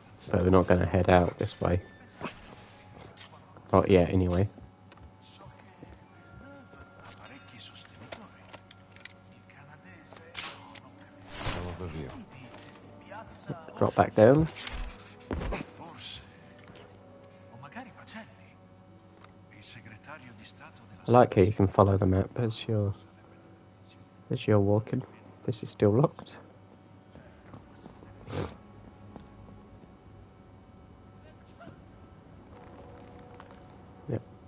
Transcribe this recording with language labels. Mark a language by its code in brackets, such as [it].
[en] But we're not going to head out this way. Not yet, anyway. [it] So che Villeneuve ha parecchi sostenitori. Il canadese non credo. [en] Hell of a view. [it] Piazza [en] Drop back down. [it] Forse. O magari Pacelli. Il segretario di Stato della [en] I like how you can follow the map as you're walking. This is still locked. Yep.